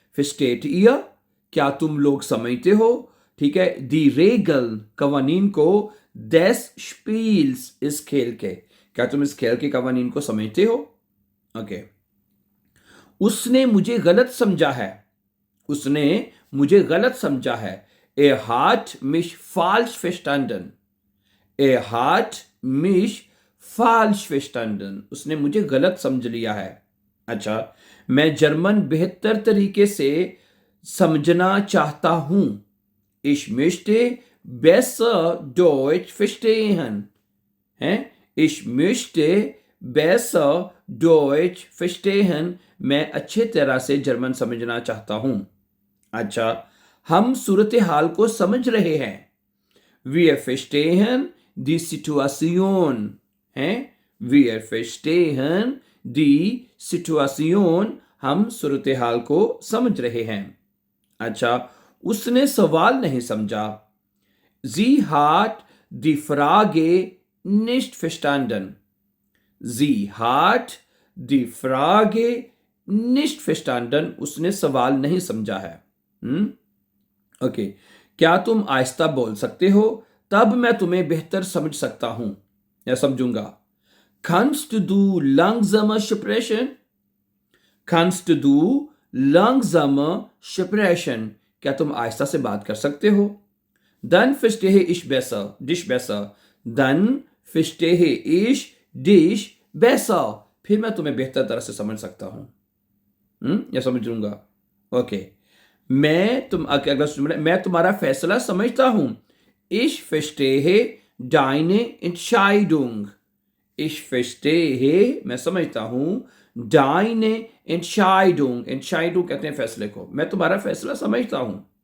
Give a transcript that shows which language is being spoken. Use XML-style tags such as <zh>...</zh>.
<de>Versteht ihr,</de> <hi>क्या तुम लोग समझते हो, ठीक है,</hi> <de>die Regeln,</de> <hi>कवानीन को,</hi> <de>des Spiels,</de> <hi>इस खेल के, क्या तुम इस खेल के कवानीन को समझते हो? ओके। उसने मुझे गलत समझा है, उसने मुझे गलत समझा है।</hi> <de>Er hat mich falsch verstanden, Er hat mich falsch verstanden,</de> <hi>उसने मुझे गलत समझ लिया है। अच्छा, मैं जर्मन बेहतर तरीके से समझना चाहता हूं।</hi> <de>Ich möchte besser Deutsch verstehen, Ich möchte besser Deutsch verstehen,</de> <hi>मैं अच्छे तरह से जर्मन समझना चाहता हूं। अच्छा, हम सूरत हाल को समझ रहे हैं।</hi> <de>Wir verstehen die Situation, Wir verstehen die Situation,</de> <hi>हम सूरत हाल को समझ रहे हैं। अच्छा, उसने सवाल नहीं समझा।</hi> <de>Sie hat die Frage nicht verstanden, Sie hat die Frage nicht verstanden,</de> <hi>उसने सवाल नहीं समझा है। ओके, क्या तुम आहिस्ता बोल सकते हो, तब मैं तुम्हें बेहतर समझ सकता हूं या समझूंगा।</hi> <de>Kannst du langsamer sprechen? Kannst du langsamer sprechen?</de> <hi>क्या तुम आहिस्ता से बात कर सकते हो?</hi> <de>Dann verstehe ich dich besser. Dann verstehe ich dich besser.</de> <hi>फिर मैं तुम्हें बेहतर तरह से समझ सकता हूं, या समझ लूंगा। ओके, मैं तुम्हारा फैसला समझता हूं।</hi> <de>Ich verstehe deine Entscheidung. Ich verstehe,</de> <hi>मैं समझता हूं,</hi> <de>deine Entscheidung,</de> <hi>Entscheidung कहते हैं फैसले को, मैं तुम्हारा फैसला समझता हूं।</hi>